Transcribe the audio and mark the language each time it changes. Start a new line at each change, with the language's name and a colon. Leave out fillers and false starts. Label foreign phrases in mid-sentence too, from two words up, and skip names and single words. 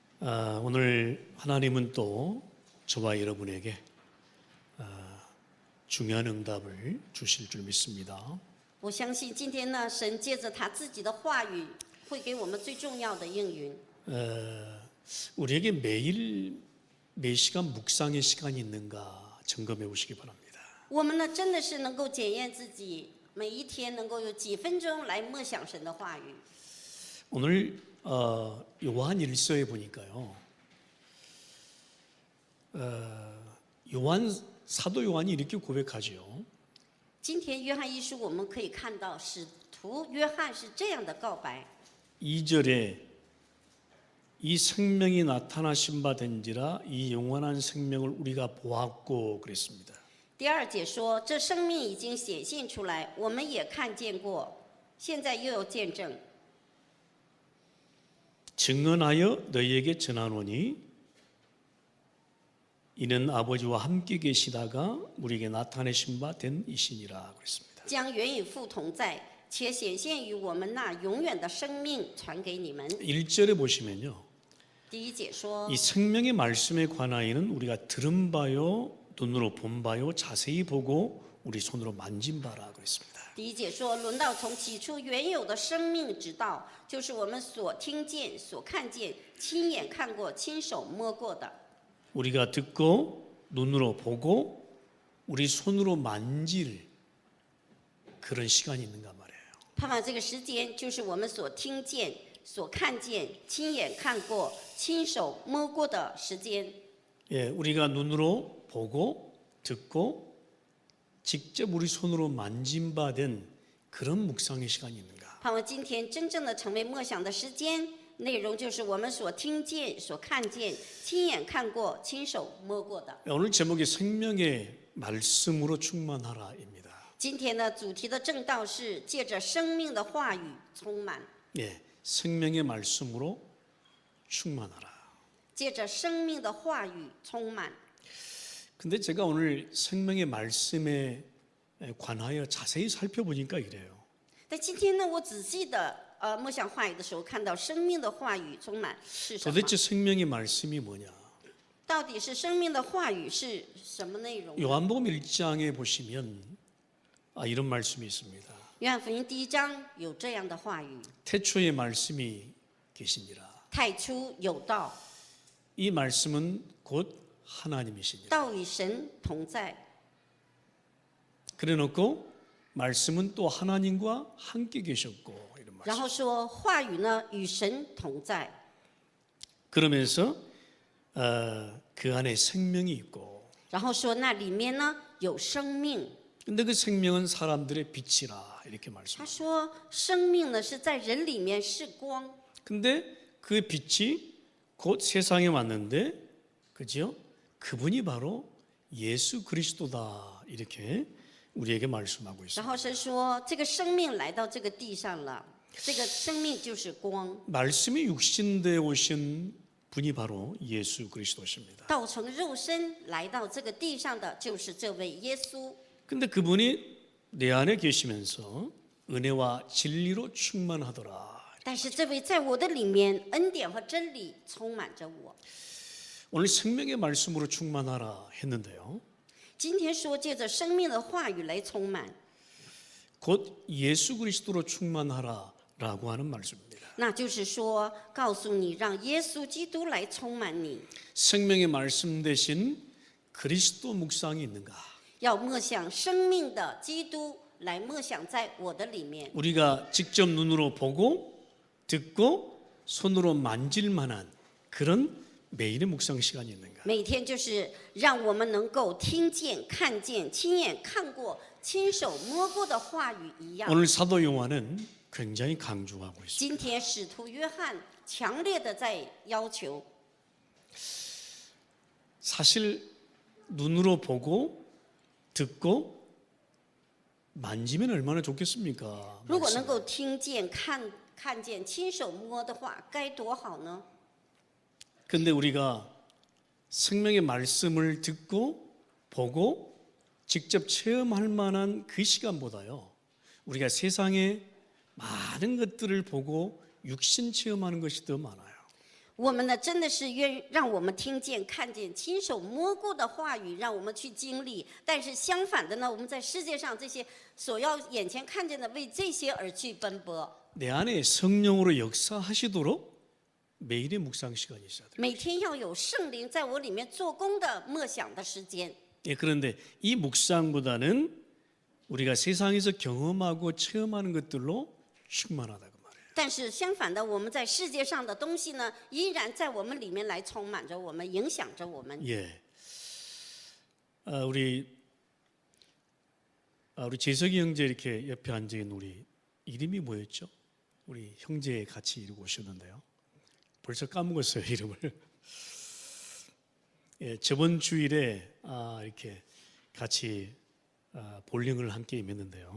Korean: 오늘 하나님은 또 저와 여러분에게 중요한 응답을 주실 줄 믿습니다.
Chinese: 我相信今天呢，神借着他自己的话语，会给我们最重要的应允。
Korean: 우리에게 매일 몇 시간 묵상의 시간이 있는가 점검해 보시기 바랍니다.
Chinese: 我们呢，真的是能够检验自己，每一天能够有几分钟来默想神的话语。
Korean: 오늘 요한 1서에 보니까요. 사도 요한이 이렇게 고백하지요.
Chinese: 今天约翰一书我们可以看到，使徒约翰是这样的告白。
Korean: 2절에 이 생명이 나타나신 바 된지라 이 영원한 생명을 우리가 보았고 그랬습니다.
Chinese: 第二节说，这生命已经显现出来，我们也看见过，现在又有见证。
Korean: 증언하여 너희에게 전하노니 이는 아버지와 함께 계시다가 우리에게 나타내신 바 된 이시니라 그랬습니다.
Chinese: 将原与父同在，且显现于我们那永远的生命传给你们。
Korean: 1절에 보시면요.
Chinese: 第一节说，
Korean: 이 생명의 말씀에 관하여는 우리가 들은 바요 눈으로 본 바요 자세히 보고 우리 손으로 만진 바라 그랬습니다.
Chinese: 第一节说，论到从起初原有的生命之道，就是我们所听见、所看见、亲眼看过、亲手摸过的。
Korean: 우리가 듣고 눈으로 보고 우리 손으로 만질 그런 시간이 있는가 말이에요.
Chinese: 盼望这个时间，就是我们所听见、所看见、亲眼看过、亲手摸过的时间。
Korean: 예, 우리가 눈으로 보고 듣고 직접 우리 손으로 만진 바 된 그런 묵상의 시간이 있는가?
Chinese: 盼望今天真正的成为默想的时间，内容就是我们所听见、所看见、亲眼看过、亲手摸过的。
Korean: 오늘 제목이 생명의 말씀으로 충만하라입니다.
Chinese: 今天的主题的正道是借着生命的话语充满，
Korean: 예, 생명의 말씀으로 충만하라.
Chinese: 借着生命的话语充满。
Korean: 근데 제가 오늘 생명의 말씀에 관하여 자세히 살펴보니까 이래요.
Chinese: 但今天呢，我仔细的默想话语的时候，看到生命的话语充满是什么？
Korean: 도대체 생명의 말씀이 뭐냐?
Chinese: 到底是生命的话语是什么内容？
Korean: 요한복음 1장에 보시면 이런 말씀이 있습니다.
Chinese: 约翰福音第一章有这样的话语：
Korean: 태초에 말씀이 계시니라.
Chinese: 太初有道，
Korean: 이 말씀은 곧 하나님이시니라.
Chinese: 道与神同在。
Korean: 그래놓고 말씀은 또 하나님과 함께 계셨고 이런
Chinese: 然
Korean: 말씀.
Chinese: 后说话语呢与神同在，
Korean: 그러면서 그 안에 생명이 있고.
Chinese: 然后说那里面呢有生命。
Korean: 근데 그 생명은 사람들의 빛이라 이렇게
Chinese: 他
Korean: 말씀합니다.
Chinese: 说生命呢是在人里面是光，
Korean: 근데 그 빛이 곧 세상에 왔는데, 그죠? 그분이 바로 예수 그리스도다 이렇게 우리에게 말씀하고
Chinese: 然
Korean: 있습니다.
Chinese: 后神说这个生命来到这个地上了，这个生命就是光，
Korean: 말씀이 육신되어 오신 분이 바로 예수 그리스도십니다.
Chinese: 道成肉身来到这个地上的就是这位耶稣。
Korean: 근데 그분이 내 안에 계시면서 은혜와 진리로 충만하더라.
Chinese: 但是这位在我的里面，恩典和真理充满着我。
Korean: 오늘 생명의 말씀으로 충만하라 했는데요.
Chinese: 今天说借着生命的话语来充满，
Korean: 곧 예수 그리스도로 충만하라라고 하는 말씀입니다.
Chinese: 那就是说告诉你，让耶稣基督来充满你。
Korean: 생명의 말씀 대신 그리스도 묵상이 있는가?
Chinese: 要默想生命的基督，来默想在我的里面。
Korean: 우리가 직접 눈으로 보고 듣고 손으로 만질 만한 그런 매일의 묵상 시간이 있는가?
Chinese: 每天就是让我们能够听见、看见、亲眼看过、亲手摸过的话语一样。
Korean: 오늘 사도 요한은 굉장히 강조하고 있습니다.
Chinese: 今天使徒约翰强烈的在要求，
Korean: 사실 눈으로 보고 듣고 만지면 얼마나 좋겠습니까?
Chinese: 如果
Korean: 말씀을.
Chinese: 能够听见、看见、亲手摸的话，该多好呢？
Korean: 근데 우리가 생명의 말씀을 듣고 보고 직접 체험할 만한 그 시간보다요, 우리가 세상의 많은 것들을 보고 육신 체험하는 것이 더 많아요.
Chinese: 我们呢，真的是愿让我们听见、看见、亲手摸过的话语，让我们去经历。但是相反的呢，我们在世界上这些所要眼前看见的，为这些而去奔波。
Korean: 내 안에 성령으로 역사하시도록 매일의 묵상 시간이 있어야 돼요.
Chinese: 每天要有圣灵在我里面做工的默想的时间。
Korean: 예, 그런데 이 묵상보다는 우리가 세상에서 경험하고 체험하는 것들로 충만하다 그 말이에요.
Chinese: 但是相反的，我们在世界上的东西呢，依然在我们里面来充满着我们，影响着我们。
Korean: 예. 우리 재석이 형제 이렇게 옆에 앉아 있는 우리 이름이 뭐였죠? 우리 형제 같이 이루고 오셨는데요. 벌써 까먹었어요 이름을. 예, 저번 주일에 이렇게 같이 볼링을 함께 임했는데요.